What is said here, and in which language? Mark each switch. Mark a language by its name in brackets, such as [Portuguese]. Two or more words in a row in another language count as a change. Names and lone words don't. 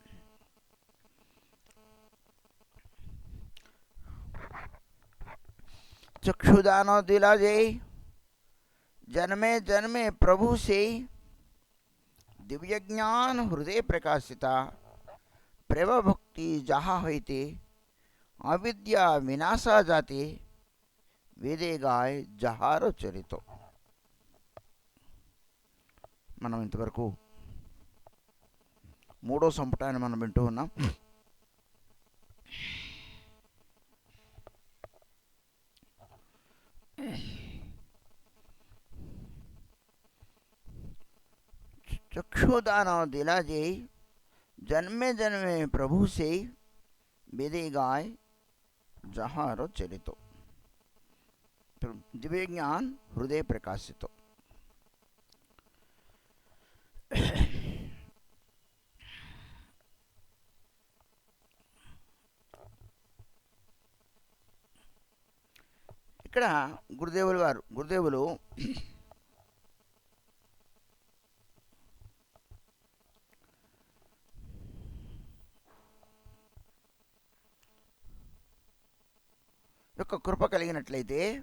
[Bangla] চক্ষুদান দিলা যে জন্মে জন্মে প্রভু সে দিব্য জ্ঞান হৃদয় প্রকাশিতা প্রেম ভক্তি যাহা হতে অবিদ্যা বিনাশা যাতে বেদে গায় যাহারো চরিতো। [Telugu] మనం ఇంతవరకు మూడో సంపుటాన్ని మనం వింటూ ఉన్నాం. [Bangla] চক্ষুদান দিলা যে জন্মে জন্মে প্রভু সে বেদে গায় যাহারো চরিতো দিব্য জ্ঞান হৃদয় প্রকাশিতো। [Telugu] ఇక్కడ గురుదేవులు యొక్క కృప కలిగినట్లయితే